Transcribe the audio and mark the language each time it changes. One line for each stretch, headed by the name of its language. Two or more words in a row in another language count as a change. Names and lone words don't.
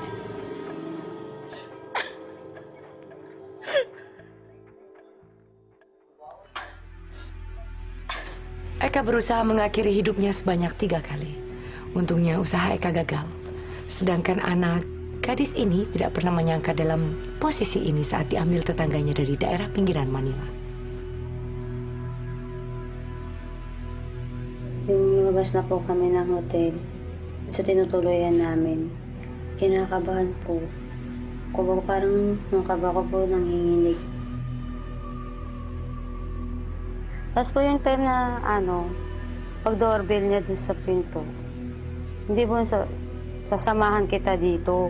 Indonesian: Eka berusaha mengakhiri hidupnya sebanyak 3 kali. Untungnya usaha Eka gagal. Sedangkan anak gadis ini tidak pernah menyangka dalam posisi ini saat diambil tetangganya dari daerah pinggiran Manila.
Filipino: Yung lumabas na po kami ng hotel sa tinutuloyan namin, kinakabahan po. Kumbaga parang yung kaba ko po nanginginig. Tapos po yung time na pag doorbell niya dun sa pinto, hindi po sasamahan kita dito.